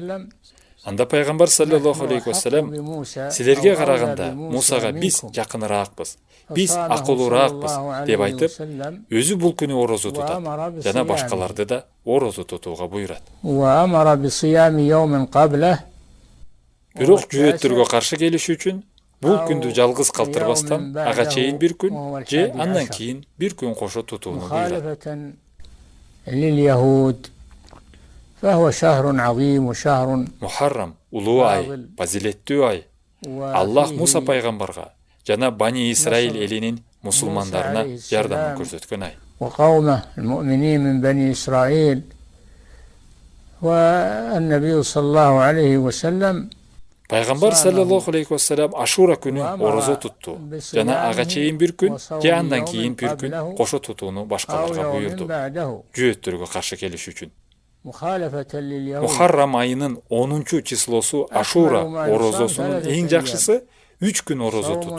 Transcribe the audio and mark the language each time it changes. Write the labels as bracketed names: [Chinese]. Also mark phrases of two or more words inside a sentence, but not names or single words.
[Kyrgyz] Анда пайгамбар [Arabic] صلى الله عليه وسلم [Kyrgyz] силерге караганда Мусага биз жакыныраакпыз, биз акылуураакпыз деп айтып, өзү бул күнү орозо тутат жана башкаларды да орозо тутууга буйрат. Бирок жүйөттөргө каршы келиш үчүн бул күндү жалгыз калтырбастан ага чейин бир күн же андан кийин бир күн кошо тутууну буйрат. [Arabic] فهو شهر عظيم وشهر [Kyrgyz] Мухаррам улуу ай, пазилеттүү ай. Аллах Муса пайгамбарга жана Бани Исраил элинин мусулмандарына жардамын көрсөткөн ай. [Arabic] وقومه المؤمنين من بني إسرائيل والنبي صلى الله عليه وسلم [Kyrgyz] Пайгамбар [Arabic] صلى الله عليه وسلم [Kyrgyz] Ашура күнү орозо тутту жана ага чейин бир күн же андан кийин бир күн кошо тутууну башкаларга буйрду. Жүйөттөргө каршы келиш үчүн. Мухаррам айынын 10-чу числосу Ашура орозосунун эң жакшысы 3 күн орозо тутуу.